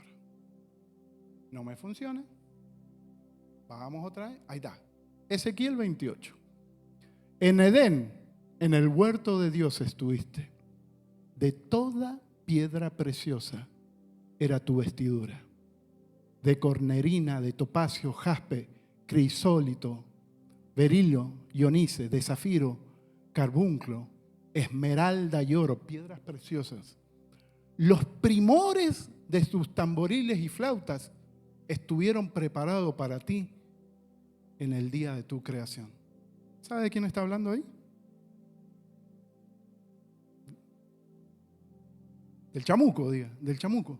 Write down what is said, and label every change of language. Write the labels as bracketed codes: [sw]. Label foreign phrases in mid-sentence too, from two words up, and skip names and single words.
[es] No me funciona. Vamos otra vez. Ahí está. Ezequiel 28. En Edén, en el huerto de Dios estuviste. De toda piedra preciosa era tu vestidura. De cornerina, de topacio, jaspe, crisólito, berilio, ionice, de zafiro, carbunclo, esmeralda y oro, piedras preciosas. Los primores de tus tamboriles y flautas estuvieron preparados para ti en el día de tu creación. ¿Sabe de quién está hablando ahí? Del chamuco, diga, del chamuco.